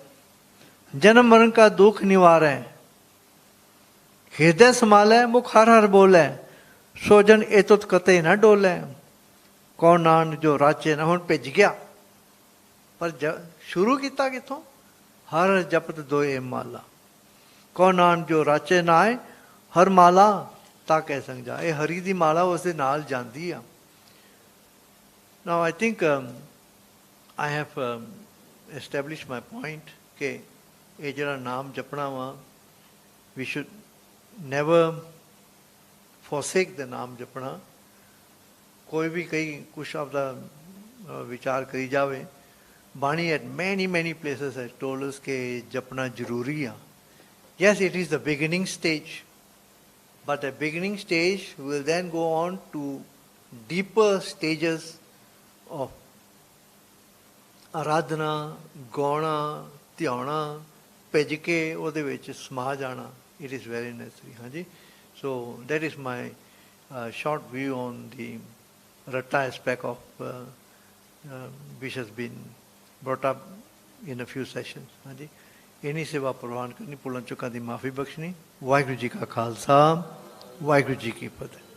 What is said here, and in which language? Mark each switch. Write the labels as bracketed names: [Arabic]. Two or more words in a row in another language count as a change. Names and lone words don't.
[Punjabi] ਜਨਮ ਮਰਨ ਕਾ ਦੁੱਖ ਨਿਵਾਰੈ, ਹਿਰਦੈ ਸੰਭਾਲੈ, ਮੁਖ ਹਰ ਹਰ ਬੋਲੈ, ਸੋ ਜਨ ਏਤੁਤ ਕਤੇ ਨਾ ਡੋਲੈ। ਕੌਣ ਨਾਨਕ ਜੋ ਰਾਚੇ ਨਾ, ਹੁਣ ਭਿੱਜ ਗਿਆ, ਪਰ ਸ਼ੁਰੂ ਕੀਤਾ ਕਿੱਥੋਂ? ਹਰ ਜਪਤ ਦੋਏ ਮਾਲਾ, ਕੌਣ ਨਾਨਕ ਜੋ ਰਾਚੇ ਨਾ ਆਏ, ਹਰ ਮਾਲਾ ਤਾਂ ਕਹਿ ਸੰਗ ਜਾ। ਇਹ ਹਰੀ ਦੀ ਮਾਲਾ ਉਸ ਦੇ ਨਾਲ ਜਾਂਦੀ ਆ। [English] Now I think I have established my point [Punjabi] ਕਿ ਇਹ ਜਿਹੜਾ ਨਾਮ ਜਪਣਾ ਵਾ, [English] we should never forsake the [Punjabi] ਨਾਮ ਜਪਣਾ। ਕੋਈ ਵੀ ਕੁਛ ਆਪਦਾ ਵਿਚਾਰ ਕਰੀ ਜਾਵੇ, ਬਾਣੀ [English] at many places has told us [Punjabi] ਕਿ ਜਪਣਾ ਜ਼ਰੂਰੀ ਆ। [English] Yes, it is the beginning stage, but the beginning stage will then go on to deeper stages of [Punjabi] ਆਰਾਧਨਾ, ਗਾਉਣਾ, ਧਿਆਉਣਾ, ਭਿੱਜ ਕੇ ਉਹਦੇ ਵਿੱਚ ਸਮਾ ਜਾਣਾ। [English] It is very necessary। ਹਾਂਜੀ, so that is my short view on the Ratta aspect of which has been brought up in a few sessions। [Punjabi] ਹਾਂਜੀ, ਇੰਨੀ ਸੇਵਾ ਪ੍ਰਵਾਨ ਕਰਨੀ, ਭੁੱਲਾਂ ਚੁੱਕਾਂ ਦੀ ਮਾਫੀ ਬਖਸ਼ਣੀ। ਵਾਹਿਗੁਰੂ ਜੀ ਕਾ ਖਾਲਸਾ, ਵਾਹਿਗੁਰੂ ਜੀ ਕੀ ਫਤਿਹ।